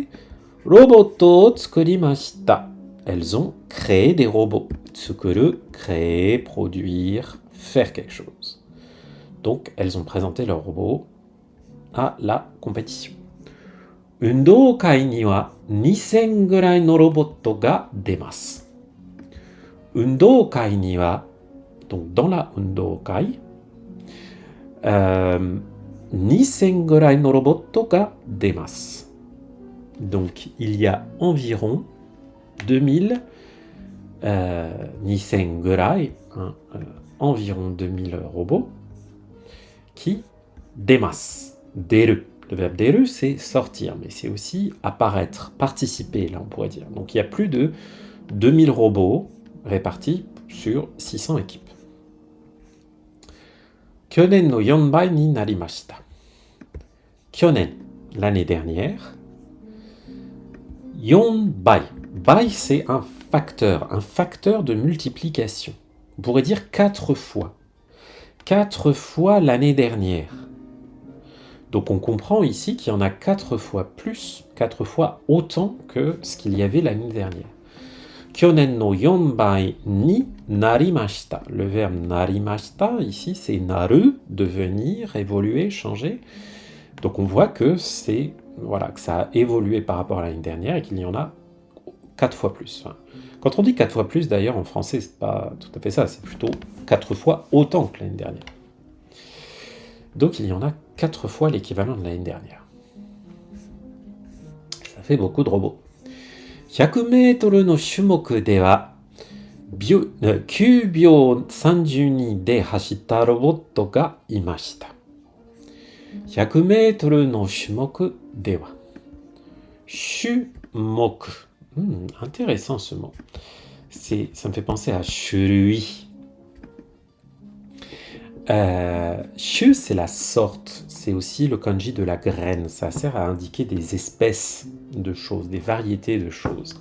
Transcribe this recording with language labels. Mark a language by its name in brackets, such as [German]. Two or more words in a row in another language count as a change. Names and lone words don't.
[Japanese] ロボット作りました. [French] Elles ont créé des robots. Tsukuru, créer, produire, faire quelque chose. Donc, elles ont présenté leurs robots à la compétition. [Japanese] 運動会には 2000 ぐらいのロボットが出ます. 運動会には, [French] donc dans la undokai, [Japanese] 2000ぐらいのロボットが出ます. [French] Donc, il y a environ 2000, 2000 gurai, environ 2000 robots qui demasu. Deru. Le verbe deru, c'est sortir, mais c'est aussi apparaître, participer, là on pourrait dire. Donc il y a plus de 2000 robots répartis sur 600 équipes. [Japanese] 去年の4倍になりました. Kyonen, [French] l'année dernière. 4 bai. Bai, c'est un facteur de multiplication. On pourrait dire 4 fois. 4 fois l'année dernière. Donc on comprend ici qu'il y en a 4 fois plus, 4 fois autant que ce qu'il y avait l'année dernière. [Japanese] 去年の4倍になりました. [French] Le verbe narimashita, ici, c'est naru, devenir, évoluer, changer. Donc on voit que c'est, voilà, que ça a évolué par rapport à l'année dernière et qu'il y en a 4 fois plus. Enfin, quand on dit 4 fois plus, d'ailleurs, en français, c'est pas tout à fait ça, c'est plutôt 4 fois autant que l'année dernière. Donc il y en a 4 fois l'équivalent de l'année dernière. Ça fait beaucoup de robots. [Japanese] 100メートルの種目では 9 秒32で走ったロボットがいました。100メートルの種目では。 [French] 種目。Intéressant ce mot. Ça me fait penser à 種類。Shu, c'est la sorte, c'est aussi le kanji de la graine, ça sert à indiquer des espèces de choses, des variétés de choses.